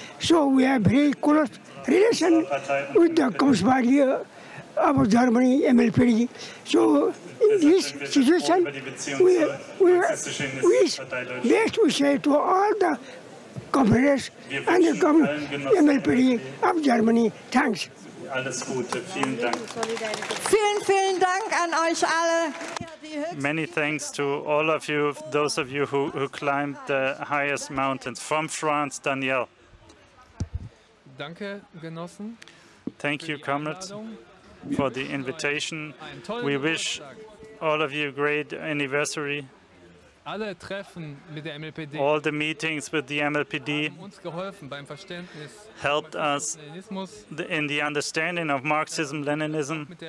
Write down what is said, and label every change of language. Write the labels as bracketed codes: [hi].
[en] So we have very close relation with the Communist Party of Germany, MLPD. So in this situation, we wish best to say to all the comrades and the MLPD of Germany, thanks. [de] Alles Gute, vielen Dank. Vielen Dank an euch alle. [en] Many thanks to all of you, those of you who climbed the highest mountains. From France, Danielle. [de] Danke, Genossen. [en] Thank you, comrades, for the invitation. We wish all of you a great anniversary. [de] Alle Treffen mit der MLPD [en] all the meetings with the MLPD helped us in the understanding of Marxism, Leninism.